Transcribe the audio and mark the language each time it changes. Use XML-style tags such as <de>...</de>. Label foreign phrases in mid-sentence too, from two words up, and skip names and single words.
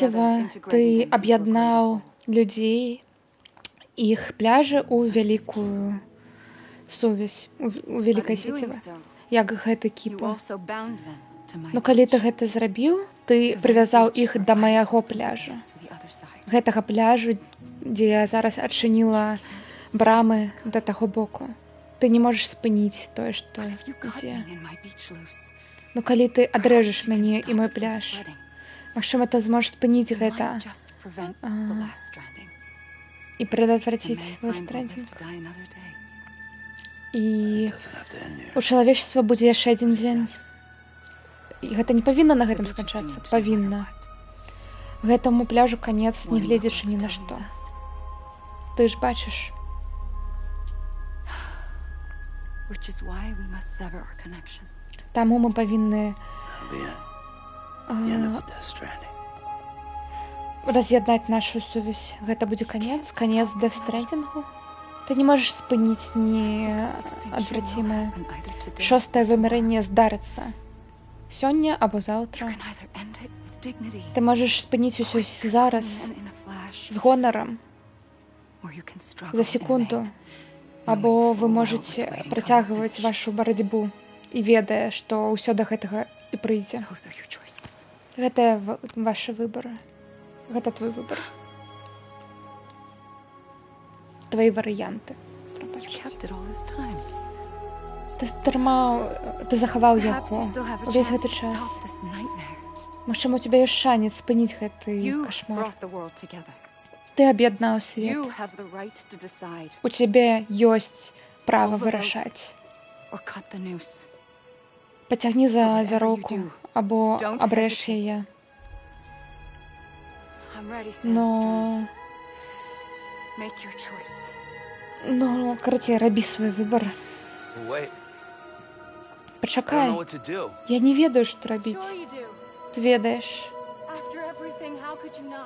<be>сеціва,</be> <en>integrating</en> <be>ты</be> <en>them into a</en> <be>аб'яднаў</be> <en>greater whole.</en> <be>людзей, іх пляжы ў вялікую сувязь, у</be> <en>But</en> <be>вялікае</be> <en>in doing</en> <be>сеціва,</be> <en>so,</en> <be>як гэты</be> <en>you</en> <be>кіпу.</be> <en>also bound them to my</en> <be>Ну калі ты</be> <en>beach.</en> <be>гэта зрабіў, ты</be> <en>The very</en> <be>прывязаў</be> <en>beach</en> <be>іх</be> <en>where</en> <be>да</be> <en>I</en> <be>майго</be> <en>opened the</en> <be>пляжа.</be> <en>gates to the other side.</en> <be>Гэтага пляжу, дзе я зараз адчыніла брамы да таго боку. Ты не можаш спыніць тое, што</be> <en>But if you cut</en> <be>ідзе.</be> <en>me and my beach loose,</en> <be>Ну калі ты</be> <en>perhaps</en> <be>адрэжаш</be> <en>you can</en> <be>мяне</be> <en>stop</en> <be>і мой</be> <en>it from</en> <be>пляж,</be> <en>spreading.</en> <be>магчыма, ты зможаш спыніць</be> <en>You</en> <be>гэта</be> <en>might just prevent the last stranding.</en> <be>і</be> <en>And</en> <be>прадотвраціць</be> <en>mankind will live</en> <be>ластрэдзінг.</be> <en>to die another day.</en> <be>І</be> <en>It doesn't have to end here.</en> <be>у чалавечества будзе яшчэ адзін</be> <en>It</en> <be>дзень.</be> <en>does.</en> <be>І гэта не павінна на</be> <en>The</en> <be>гэтым</be> <en>beach is</en> <be>сканчацца.</be> <en>doomed no matter</en> <be>Павінна.</be> <en>what.</en> <be>Гэтаму пляжу канец, не</be> <en>One</en> <be>гледзячы</be> <en>will</en> <be>ні на</be> <en>tell you</en> <be>што.</be> <en>that.</en> <be>Ты ж бачыш.</be> <en>Which is why we must sever our connection.</en> <be>Таму мы павінны</be> <en>That'll be it. The end of the Death Stranding.</en> <be>раз'яднаць нашу сувязь. Гэта будзе канец Дэф Стрэндінгу. Ты не можаш спыніць неадврацімае.</be> <en>Happen either today</en> <be>Шостае</be> <en>or tomorrow.</en> <be>вымярэнне здарыцца. Сёння або</be> <en>You</en> <be>заўтра.</be> <en>can either end it with dignity,</en> <be>Ты можаш спыніць усё зараз</be> <en>and in a flash,</en> <be>з гонарам</be> <en>or you can struggle</en> <be>за</be> <en>in</en> <be>секунду,</be> <en>vain,</en> <be>або</be> <en>knowing</en> <be>вы</be> <en>full well</en> <be>можаце</be> <en>what's waiting</en> <be>працягваць</be> <en>for the finish.</en> <be>вашу барацьбу і ведае, што ўсё да гэтага і прыйдзе.</be> <en>Those are your choices.</en> <be>Гэта вашы выбары. Гэта твой выбар. Твои варыянты.</be> <en>You kept it all this time.</en> <be>Ты захаваў</be> <en>Perhaps</en> <be>яго</be> <en>you still have a</en> <be>увесь</be> <en>chance</en> <be>гэты</be> <en>to</en> <be>час.</be> <en>stop this nightmare.</en> <be>Магчыма, у тебя ёсць шанец спыніць гэты</be> <en>You</en> <be>кашмар.</be> <en>brought the world together.</en> <be>Ты аб'яднаў свет.</be> <en>You have the right to decide</en> <be>У цябе ёсць права</be> <en>Pull the rope.</en> <be>вырашаць.</be> <en>or cut the noose.</en> <be>Пацягні за</be> <en>Whatever you</en> <be>вяроўку</be> <en>do,</en> <be>або</be> <en>don't</en> <be>абрэж</be> <en>hesitate.</en> <be>яе.</be> <en>I'm ready,</en> <be>Но...</be> <en>Sandstrand. Make your choice.</en> <be>Ну, карацей, рабі свой выбар.</be> <en>Wait, I don't</en> <be>Пачакай.</be> <en>know what to do.</en> <be>Я не ведаю, што рабіць.</be> <en>Sure you do.</en> <be>Ты ведаеш.</be> <en>After everything, how could you not?</en>